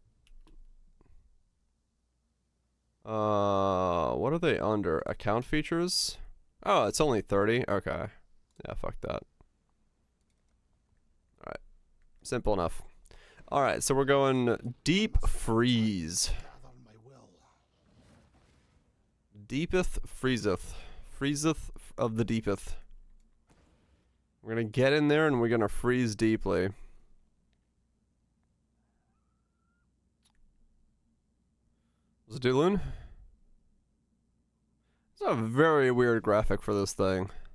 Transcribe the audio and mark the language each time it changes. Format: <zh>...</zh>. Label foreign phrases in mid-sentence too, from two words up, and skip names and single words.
<en>What are they under? Account features? Oh, it's only 30? Okay. Yeah, fuck that. Alright. Simple enough. Alright, so we're going deep freeze. Deepeth freezeth. Freezeth of the deepeth. We're gonna get in there and we're gonna freeze deeply. Zdulun? It's a very weird graphic for this thing.</en>